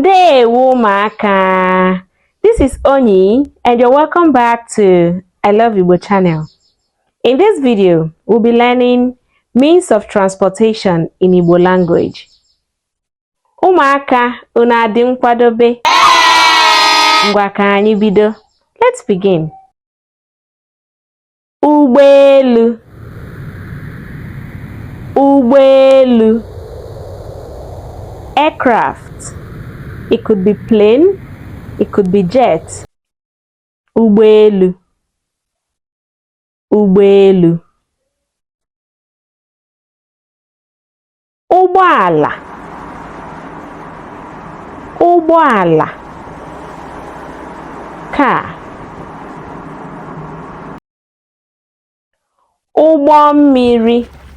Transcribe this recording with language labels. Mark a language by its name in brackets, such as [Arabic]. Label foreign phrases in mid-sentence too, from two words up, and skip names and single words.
[Igbo] Ndewo maka. [English] This is Oni and you're welcome back to I Love Igbo channel. In this video, we'll be learning means of transportation in Igbo language. [Igbo] Ụmụaka, unu adị nkwadobe? Ngwa ka anyị bido. [English] Let's begin. [Igbo] Ụgbọelu. Ụgbọelu. [English] Aircraft. It could be plane, it could be jet. [Igbo] Ụgbọelu. Ụgbọelu. Ụgbọala. Ụgbọala. Car. Ụgbọ mmiri.